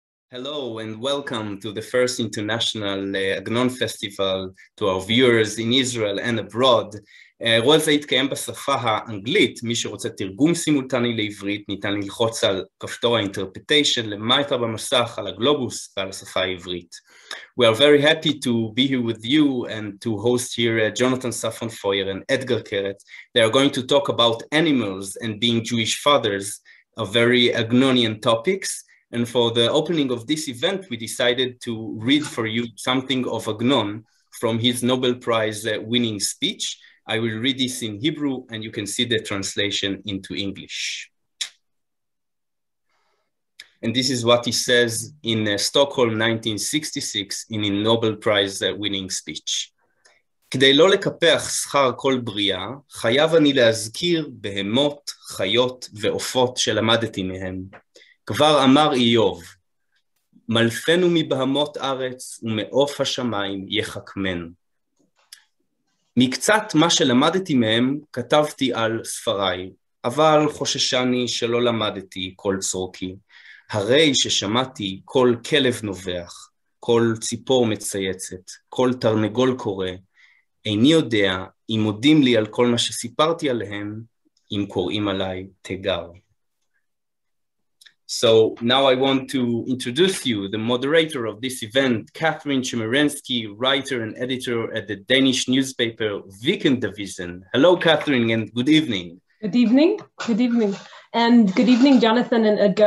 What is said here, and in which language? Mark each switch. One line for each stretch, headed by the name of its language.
English: Hello and welcome to the first International Agnon Festival to our viewers in Israel and abroad.
Hebrew: אירוע זה יתקיים בשפה האנגלית. מי שרוצה תרגום סימולטני לעברית ניתן ללחוץ על כפתור ה-interpretation למטה במסך על הגלובוס ועל השפה העברית.
English: We are very happy to be here with you and to host here Jonathan Safran Foer and Etgar Keret. They are going to talk about animals and being Jewish fathers, of very Agnonian topics. And for the opening of this event, we decided to read for you something of Agnon from his Nobel Prize winning speech. I will read this in Hebrew, and you can see the translation into English. And this is what he says in Stockholm 1966 in a Nobel Prize winning speech.
Hebrew: כדי לא לקפח שכר כל בריאה, חייב אני להזכיר בהמות, חיות ועופות שלמדתי מהם. כבר אמר איוב, מלפנו מבהמות ארץ ומעוף השמיים יחכמנו. מקצת מה שלמדתי מהם כתבתי על ספריי, אבל חוששני שלא למדתי כל צורכי. הרי ששמעתי כל כלב נובח, כל ציפור מצייצת, כל תרנגול קורא, איני יודע אם מודים לי על כל מה שסיפרתי עליהם, אם קוראים עליי תיגר.
English: So now I want to introduce you, the moderator of this event, Kathrine Tschemerinsky, writer and editor at the Danish newspaper Weekendavisen. Hello, Kathrine, and good evening. Good evening. Good evening. And good evening, Jonathan and Edgar.